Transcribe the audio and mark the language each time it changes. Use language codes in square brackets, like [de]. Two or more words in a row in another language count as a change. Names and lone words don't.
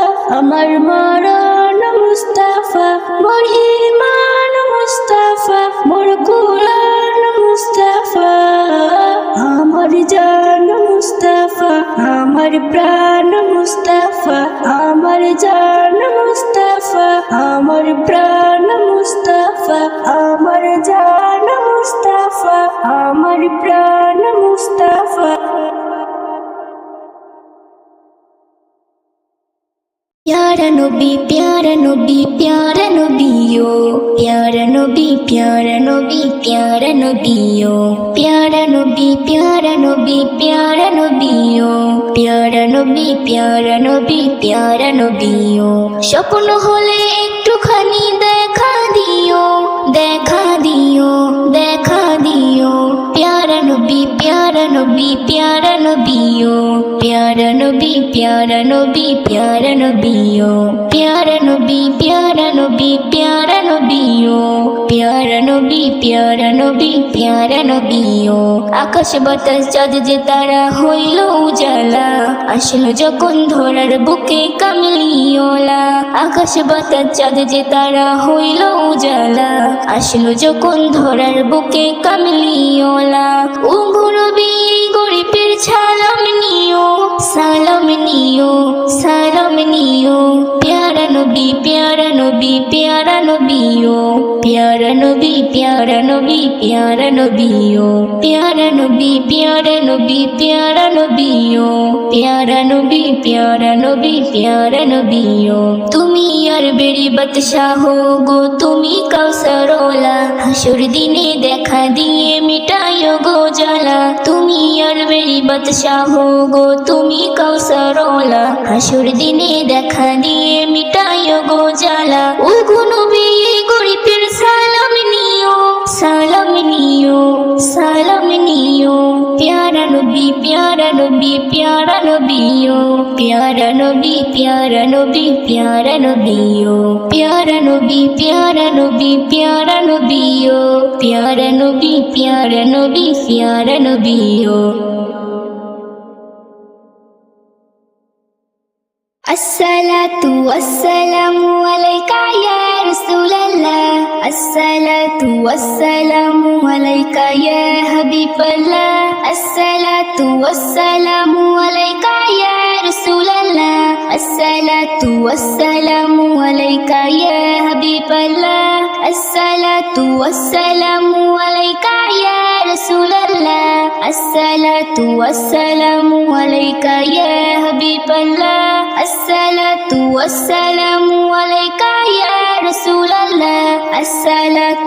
[bn] আমার মরণ মুস্তাফা, মোর ঈমান মুস্তাফা, মোর কুরআন মুস্তাফা, আমার জান মুস্তাফা, আমার প্রাণ মুস্তাফা, আমার জান মুস্তাফা, আমার প্রাণ মুস্তাফা, আমার জান মুস্তাফা, আমার প্রাণ মুস্তাফা। [hi] प्यारा नबी प्यारा नबी प्यारा नबियो, प्यारा नबी प्यारा नबी प्यारा नबियो, प्यारा नबी प्यारा नबी प्यारा नबियो, प्यारा नबी प्यारा नबी प्यारा नबियो। [bn] স্বপ্ন হলে একটুখানি দেখা দিও, দেখা দিও, দেখা দিও, [hi] प्यारा नबी प्यारा नबी प्यारा नबियो, प्यारा नबी प्यारा नबी प्यारा नबियो, प्यारा नबी प्यारा नबी प्यारा नबियो, प्यारा नबी प्यारा नबी प्यारा नबियो। [bn] আকাশ বাতাস চাঁদ যে তারা হইল উজালা, আসলো যখন ধরার বুকে কামলিওলা। আকাশ বাতাস চাঁদ যে তারা হইল উজালা, আসলো যখন ধরার বুকে কামলিওলা। ও নবী গরিবের সালাম নিও, সালাম নিও, সালাম নিও, [hi] प्यारा नबी प्यारा नबी प्यारा नबियो, प्यारा नबी प्यारा नबी प्यारा नबियो, प्यारा नबी प्यारा नबी प्यारा नबियो, प्यारा नबी प्यारा नबी प्यारा नबियो। [bn] তুমি আর বেরি বাদশাহ গো, তুমি কাউসারওয়ালা, হাসর দিনে দেখা দিয়ে মিটাইও গো জ্বালা। তুমি আর বেরি বাদশাহ গো, তুমি কাউসারওয়ালা, হাসর দিনে দেখা দিয়ে মিটাইও গো জ্বালা। ও গো নবী গরিবের সালাম নিও, সালাম নিও, সালাম নিও, [hi] प्यारा नबी प्यारा नबी प्यारा नबियो, प्यारा नबी प्यारा नबी प्यारा नबियो, प्यारा नबी प्यारा नबी प्यारा नबियो, प्यारा नबी प्यारा नबी प्यारा नबियो। [ar] الصلاة والسلام عليك يا رسول الله الصلاة والسلام عليك يا حبيب الله الصلاة والسلام عليك يا رسول الله الصلاة والسلام عليك يا حبيب الله الصلاة والسلام عليك يا رسول الله الصلاة والسلام عليك يا حبيب الله الصلاة والسلام عليك يا رسول الله الصلاة